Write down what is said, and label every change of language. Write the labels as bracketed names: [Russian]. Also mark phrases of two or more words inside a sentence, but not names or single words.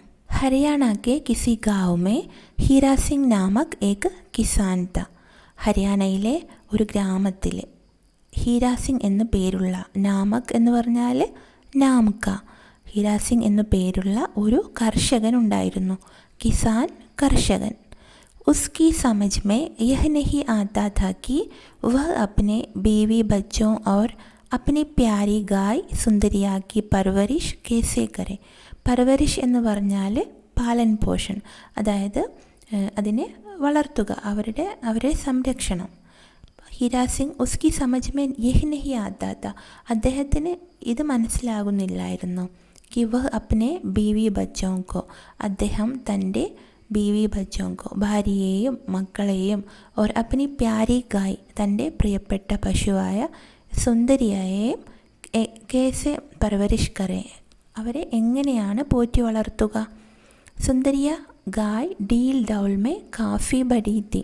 [Hindi] हरियाणा के किसी गाँव में हीरा सिंह नामक एक किसान था. [Malayalam] ഹരിയാനയിലെ ഒരു ഗ്രാമത്തിൽ ഹീരാ സിംഗ് എന്നു പേരുള്ള, നാമക് എന്ന് പറഞ്ഞാൽ നാംക, ഹീരാ സിംഗ് എന്നു പേരുള്ള ഒരു കർഷകൻ ഉണ്ടായിരുന്നു. കിസാൻ, കർഷകൻ. [Hindi] उसकी समझ में यह नहीं आता था कि वह अपने बीवी बच्चों और अपनी प्यारी गाय सुंदरिया की परवरिश कैसे करे. [Malayalam] परवरिഷ് എന്ന് പറഞ്ഞാൽ [Hindi] पालन पोषण, [Malayalam] അതായത് അതിനെ വളർത്തുക, അവരെ സംരക്ഷണം. [Hindi] हीरा सिंह उसकी समझ में यह नहीं आता था, [Malayalam] അദ്ദേഹത്തിന് ഇത് മനസ്സിലാകുന്നില്ലായിരുന്നു. [Hindi] कि वह अपने बीवी बच्चों को, [Malayalam] അദ്ദേഹം തൻ്റെ [Hindi] बीवी बच्चों को, [Malayalam] ഭാര്യയെയും മക്കളെയും, [Hindi] और अपनी प्यारी गाय, [Malayalam] തൻ്റെ പ്രിയപ്പെട്ട പശുവായ സുന്ദരിയെയും, [Hindi] कैसे परवरिश करे, [Malayalam] അവരെ എങ്ങനെയാണ് പോറ്റി വളർത്തുക. [Hindi] सुंदरिया गाय डील डौल में काफी बड़ी थी.